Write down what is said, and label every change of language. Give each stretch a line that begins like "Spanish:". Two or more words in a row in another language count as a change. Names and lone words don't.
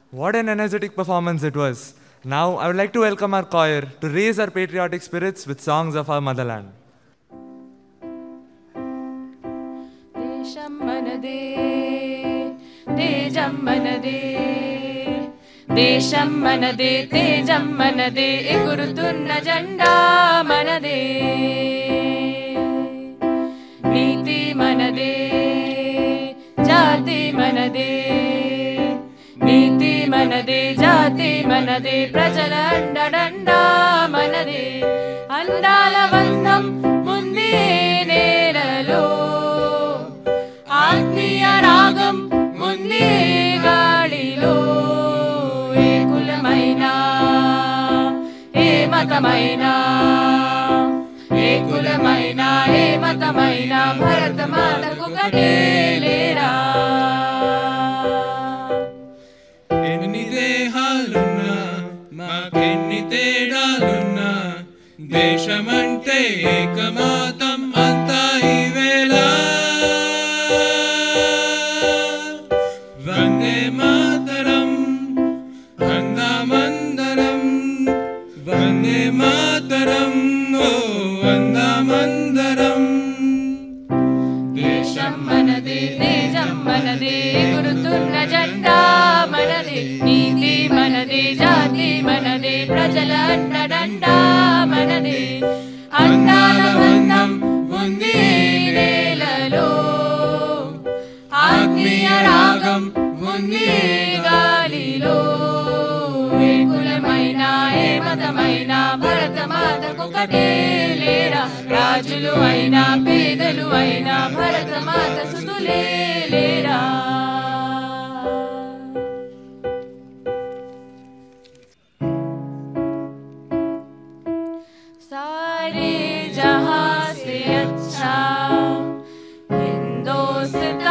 English: What an energetic performance it was. Now, I would like to welcome our choir to raise our patriotic spirits with songs of our motherland.
Telugu: దేశం మనదే, తేజం మనదే, దేశం మనదే, తేజం మనదే, ఎగురుతున్న జెండా మనదే, నీతి మనదే, జాతి మనదే, నీతి మనదే, జాతి మనదే, ప్రజల దండ మనదే, అందాల వందం ముంది నెరలో, ఆత్మీయ రాగం ముంది గాలిలో, ఏ కులమైనా, ఏ మతమైనా, ఏ కులమైనా, ఏ మతమైనా, భారత్ మాత కో కాదేలేరా. ఎన్ని దేహాలున్నా, మాకెన్ని తేడాలున్నా, దేశమంటే ఏకమతం అంట ఇవేళ.
Sanskrit: वन्दे मातरम्, वन्द मन्दरम्, वन्दे मातरम्, ओह् वन्द मन्दरम्.
Telugu: దేశం మనదే, తేజం మనదే, ఎగురుతున్న జెండా మనదే, నీతి మనదే, జాతి మనదే, ప్రజల దండ మనదే, అందాల వందం ముంది నేలలో, ఆత్మీయ రాగం ముంది గాలిలో, ఏ కులమైనా, ఏ మతమైనా, భారత్ మాత కో కాదేలేరా, రాజులు ఐనా, పేదలు ఐనా, భారత్ మాత సుతులేలేరా.
Hindi: सारे जहां से अच्छा हिंदोस्ता